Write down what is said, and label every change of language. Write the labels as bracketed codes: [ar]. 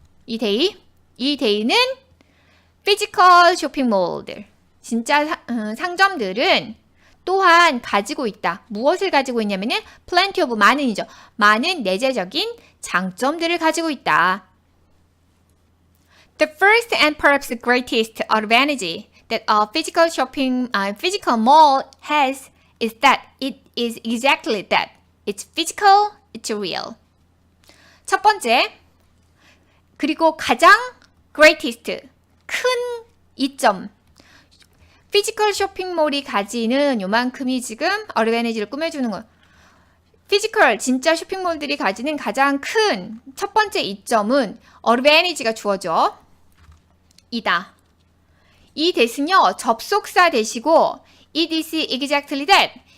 [ko] 이 데이는 피지컬 쇼핑몰들 진짜 상점들은 또한 가지고 있다. 무엇을 가지고 있냐면은 plenty of 많은이죠. 많은 내재적인 장점들을 가지고 있다. [en] The first and perhaps the greatest advantage that a physical mall has is that it is exactly that. It's physical, it's real. [ko] 첫 번째, 그리고 가장 greatest, 큰 이점. 피지컬 쇼핑몰이 가지는 요만큼이 지금 어드밴티지를 꾸며주는 거예요. 피지컬, 진짜 쇼핑몰들이 가지는 가장 큰 첫 번째 이점은 어드밴티지가 주어져. 이다. 이 that은요, 접속사 that이고 [en] it is exactly that.